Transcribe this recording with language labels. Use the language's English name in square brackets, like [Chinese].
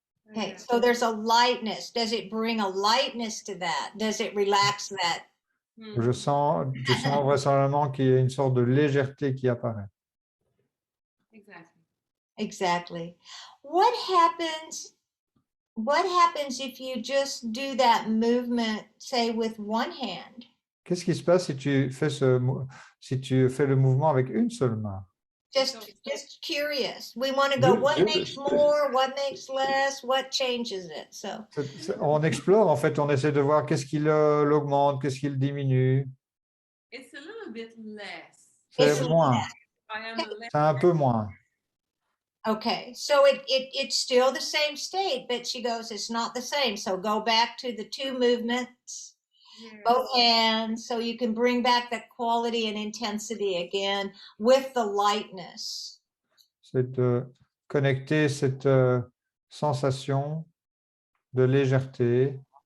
[English] Okay, so there's a lightness. Does it bring a lightness to that? Does it relax that? [French] Je sens vraisemblablement qu'il y a une sorte de légèreté qui apparaît. [English] Exactly. Exactly. What happens if you just do that movement, say, with one hand? Qu'est-ce qui se passe si tu fais le mouvement avec une seule main? Just curious. We want to go, what makes more, what makes less, what changes it? So [French] on explore, en fait, on essaie de voir qu'est-ce qui l'augmente, qu'est-ce qui le diminue. [English] It's a little bit less. [French] C'est moins. C'est un peu moins. [English] Okay, so it's still the same state, but she goes, it's not the same. So go back to the two movements, both hands, so you can bring back that quality and intensity again with the lightness. [French] C'est de connecter cette sensation de légèreté.